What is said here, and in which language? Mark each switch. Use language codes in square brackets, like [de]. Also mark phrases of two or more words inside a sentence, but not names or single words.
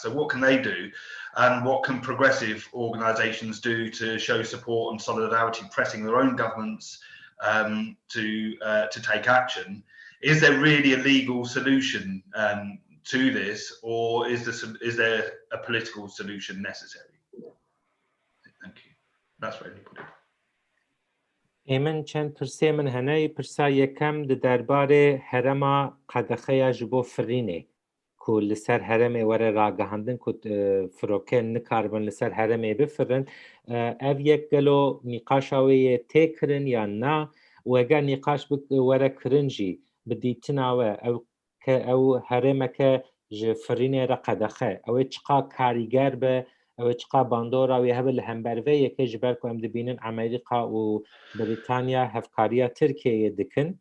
[en] So what can they do, and what can progressive organisations do to show support and solidarity, pressing their own governments to take action? Is there really a legal solution to this, or is there a political solution necessary? Thank you. That's for anybody. [ku] Emin çend pirsê min hene, pirsa yekem di derbarê herema qedexe ji bo firînê ku li ser heremê were ragihandin ku firokên nikarbin li ser heremê bifirin. Ev yek gelo nîqaşa wê yê tê kirin yan na, û eger nîqaş were kirin jî bi dîtina we ew herêmeke ji firînê re qedexe, ew ê çiqa karîger be, ew ê çiqa bandora wê hebe li hember vê yekê ji ber ku em dibînin Amerîka û Britanya hevkariya Tirkiyeyê dikin.